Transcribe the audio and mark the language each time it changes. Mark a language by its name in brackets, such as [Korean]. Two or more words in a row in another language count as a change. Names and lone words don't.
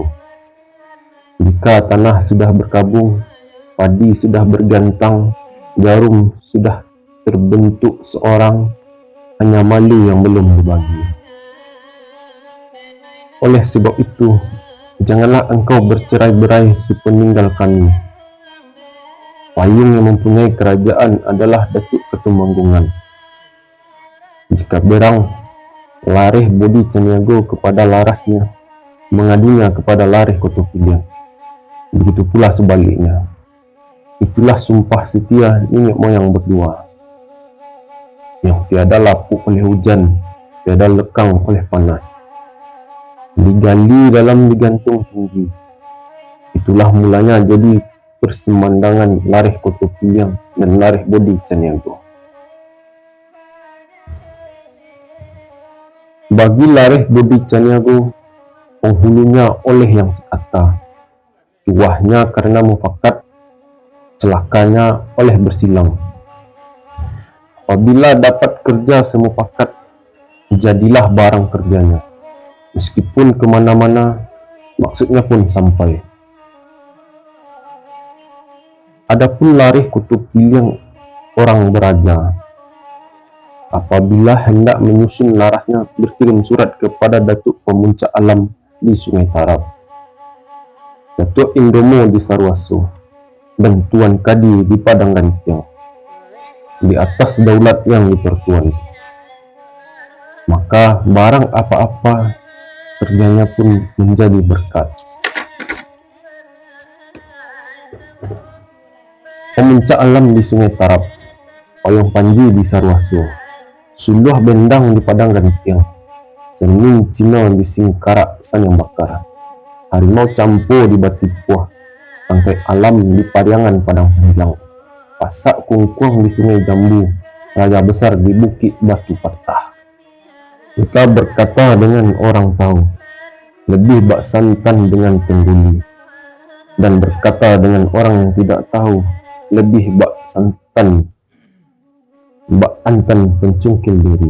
[Indonesian] Jika tanah sudah berkabung, padi sudah bergantang, jarum sudah terbentuk seorang, hanya malu yang belum dibagi. Oleh sebab itu, janganlah engkau bercerai-berai sepeninggal kami. Payung yang mempunyai kerajaan adalah Datuk Ketumanggungan. Jika berang, lareh Bodi Caniago kepada larasnya, mengadunya kepada lareh Koto Piliang. Begitu pula sebaliknya. Itulah sumpah setia nenek moyang berdua, yang tiada lapuk oleh hujan, tiada lekang oleh panas. Digali dalam digantung tinggi. Itulah mulanya jadi persemandangan lareh Koto Piliang dan lareh Bodi Caniago. Bagi lareh Budi Caniago, penghulunya oleh yang sekata, tuahnya karena mufakat, celakanya oleh bersilang. Apabila dapat kerja semufakat, jadilah barang kerjanya, meskipun kemana-mana, maksudnya pun sampai. Adapun lareh kutub piliang orang beraja, apabila hendak menyusun larasnya berkirim surat kepada Datuk Pemuncak Alam di Sungai Tarap, Datuk Indomo di Sarwaso, dan Tuan Kadi di Padang Gantiang, di atas daulat yang dipertuan. Maka barang apa-apa kerjanya pun menjadi berkat. Pemuncak Alam di Sungai Tarap, Payung Panji di Sarwaso, Suluh Bendang di Padang Gantiang, Sening Cina di Singkarak Sanyang Bakar, Harimau Campo di Batipuah, Tangkai Alam di Pariangan Padang Panjang, Pasak Kungkuang di Sungai Jambu, Raja Besar di Bukit Batu Patah. Kita berkata dengan orang tahu, lebih bak santan dengan tengguli, dan berkata dengan orang yang tidak tahu, lebih bak santan bak antan pencungkil diri.